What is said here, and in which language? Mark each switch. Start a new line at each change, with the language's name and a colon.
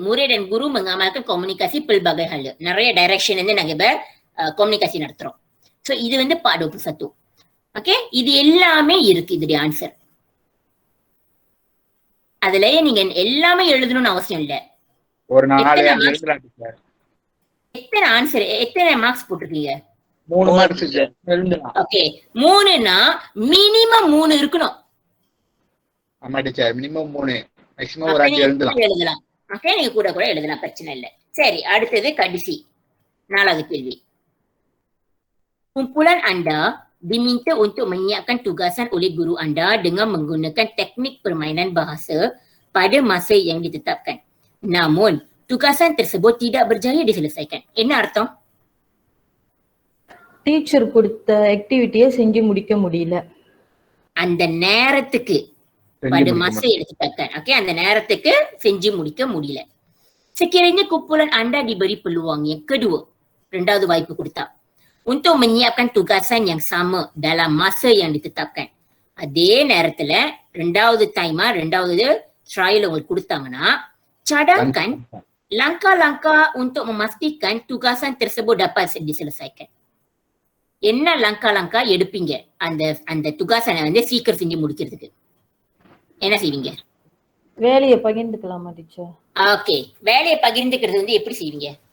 Tamil: முறை
Malay: dan guru mengamalkan komunikasi pelbagai hal.
Tamil: நிறைய direction வந்து நாங்க இப்ப கம்யூனிகேஷன் நடத்துறோம். சோ இது வந்து Pak 21. ஓகே. இது எல்லாமே இருக்கு இதோட ஆன்சர். அதுலயே நீங்க எல்லாமே எழுதணும்னு அவசியம் இல்ல. ஒரு 4 எழுதலாம் டீச்சர். எத்தனை ஆன்சர் எத்தனை மார்க்ஸ் போட்டுருக்கீங்க? 3 மார்க்ஸ் எழுதலாம். ஓகே. 3னா மினிமம் 3 இருக்கணும். ஆமா டீச்சர், மினிமம் 3, மேக்ஸिमम ஒரு 5 எழுதலாம். ஓகே. நீங்க கூட எழுதலாம், பிரச்சனை இல்ல. சரி, அடுத்தது கடைசி 4வது கேள்வி.
Malay: Kumpulan anda diminta untuk menyiapkan tugasan oleh guru anda dengan menggunakan teknik permainan bahasa pada masa yang ditetapkan. Namun, tugasan tersebut tidak berjaya diselesaikan.
Tamil: என்ன அர்த்தம்? டீச்சர் கொடுத்த ஆக்டிவிட்டியை செஞ்சு முடிக்க முடியல. அந்த நேரத்துக்கு
Malay: pada masa yang ditetapkan.
Tamil: Okey, அந்த நேரத்துக்கு செஞ்சு முடிக்க முடியல.
Malay: Sekiranya kumpulan anda diberi peluang yang kedua,
Tamil: இரண்டாவது வாய்ப்பு கொடுத்தா,
Malay: untuk menyiapkan tugasan yang sama dalam masa yang ditetapkan.
Tamil: அதே நேரத்துல ரெண்டாவது trial உங்களுக்கு கொடுத்தாங்கன்னா,
Malay: cadangkan langkah-langkah untuk memastikan tugasan tersebut dapat diselesaikan.
Tamil: என்ன langkah-langkah எடுப்பீங்க அந்த tugasan வந்து சீக்கிரம் செஞ்சு முடிக்கிறதுக்கு? என்ன செய்வீங்க? வேலையை பகிர்ந்துக்கலாமா டீச்சர்? ஓகே. வேலையை பகிர்ந்துக்கிறது வந்து எப்படி செய்வீங்க?